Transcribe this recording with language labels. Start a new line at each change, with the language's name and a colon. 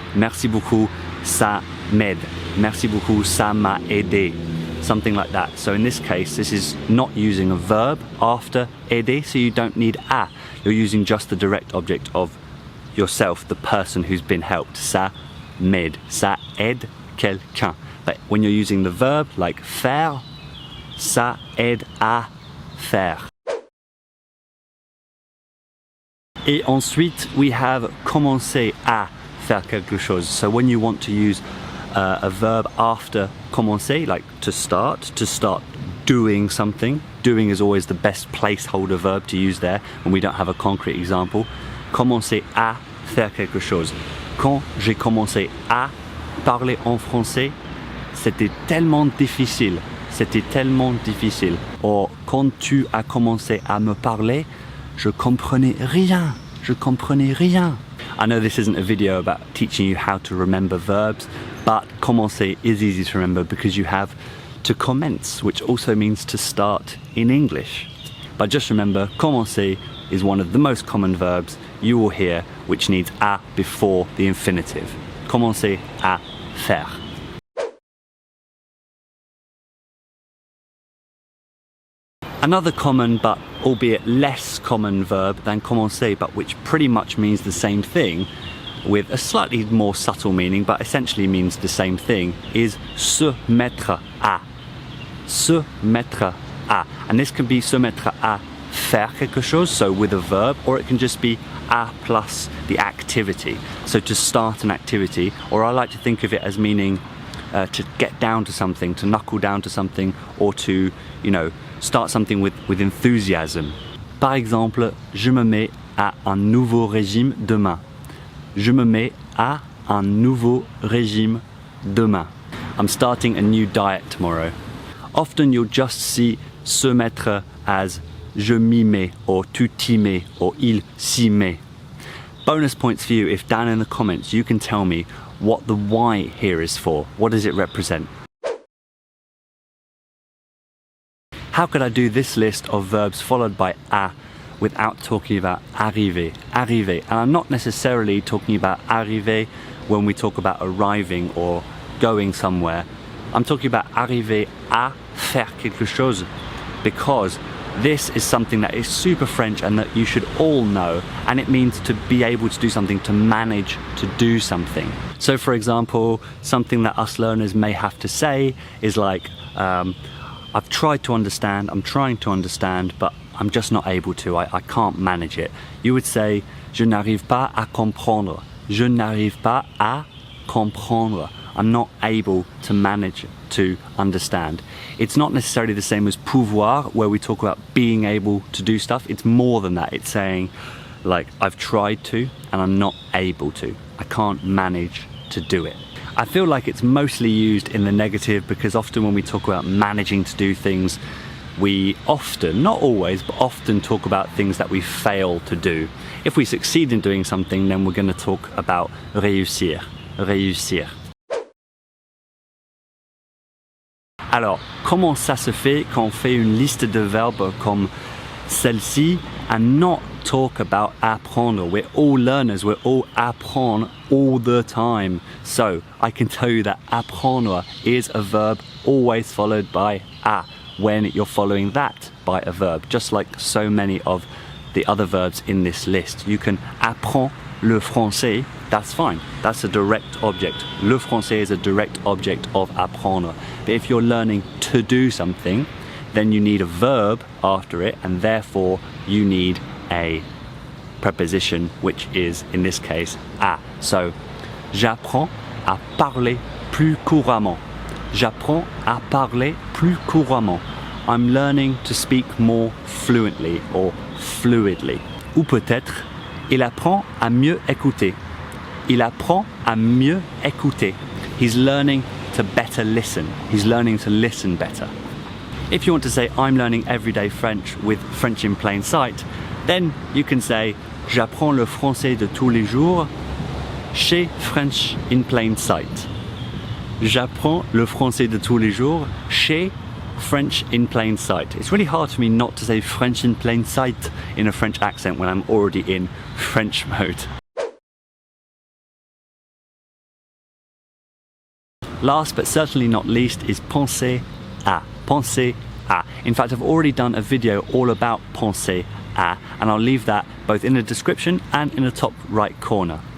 French: Merci beaucoup, ça m'aide. Merci beaucoup, ça m'a aidé.
English: Something like that. So in this case, this is not using a verb after aider, so you don't need à. You're using just the direct object of yourself, the person who's been helped.
French: Ça m'aide. Ça aide quelqu'un.
English: But when you're using the verb, like
French: faire, ça aide à faire. Et ensuite,
English: we have
French: commencer à faire quelque chose.
English: So when you want to use a verb after commencer, like to start doing something. Doing is always the best placeholder verb to use there when we don't have a concrete example.
French: Commencer à faire quelque chose. Quand j'ai commencé à parler en français, c'était tellement difficile. C'était tellement difficile. Or, quand tu as commencé à me parler, je comprenais rien. Je comprenais rien.
English: I know this isn't a video about teaching you how to remember verbs, but commencer is easy to remember because you have to commence, which also means to start in English. But just remember, commencer is one of the most common verbs you will hear which needs à before the infinitive.
French: Commencer à faire.
English: Another common but albeit less common verb than commencer, but which pretty much means the same thing with a slightly more subtle meaning but essentially means the same thing, is se mettre à. Se mettre à. And this can be se mettre à faire quelque chose, so with a verb, or it can just be a plus the activity. So to start an activity, or I like to think of it as meaning to get down to something, to knuckle down to something, or to, you know, start something with enthusiasm.
French: Par exemple, je me mets à un nouveau régime demain. Je me mets à un nouveau régime demain.
English: I'm starting a new diet tomorrow. Often you'll just see se mettre as je m'y mets, or tu t'y mets, or il s'y met. Bonus points for you if down in the comments you can tell me what the Y here is for. What does it represent? How could I do this list of verbs followed by a without talking about arriver? Arriver. And I'm not necessarily talking about arriver when we talk about arriving or going somewhere. I'm talking about arriver à faire quelque chose, because this is something that is super French and that you should all know, and it means to be able to do something, to manage to do something. So for example, something that us learners may have to say is like, I've tried to understand, I'm trying to understand, but I'm just not able to, I can't manage it. You would say,
French: je n'arrive pas à comprendre. Je n'arrive pas à comprendre.
English: I'm not able to manage to understand. It's not necessarily the same as pouvoir, where we talk about being able to do stuff. It's more than that. It's saying, like, I've tried to and I'm not able to. I can't manage to do it. I feel like it's mostly used in the negative, because often when we talk about managing to do things, we often, not always, but often talk about things that we fail to do. If we succeed in doing something, then we're going to talk about réussir.
French: Réussir. Alors, comment ça se fait qu'on fait une liste de verbes comme celle-ci
English: and not talk about
French: apprendre?
English: We're all learners, we're all apprendre all the time. So, I can tell you that apprendre is a verb always followed by a when you're following that by a verb, just like so many of the other verbs in this list. You can apprendre le français, that's fine, that's a direct object. Le français is a direct object of apprendre. But if you're learning to do something, then you need a verb after it, and therefore you need a preposition, which is, in this case, à.
French: So, j'apprends à parler plus couramment. J'apprends à parler plus couramment.
English: I'm learning to speak more fluently or fluidly.
French: Ou peut-être, il apprend à mieux écouter. Il apprend à mieux écouter.
English: He's learning to better listen. He's learning to listen better. If you want to say, I'm learning everyday French with French in plain sight, then you can say,
French: j'apprends le français de tous les jours chez
English: French in plain sight.
French: J'apprends le français de tous les jours chez French in plain sight.
English: It's really hard for me not to say French in plain sight in a French accent when I'm already in French mode. Last but certainly not least is penser à. Penser à. In fact, I've already done a video all about penser à, and I'll leave that both in the description and in the top right corner.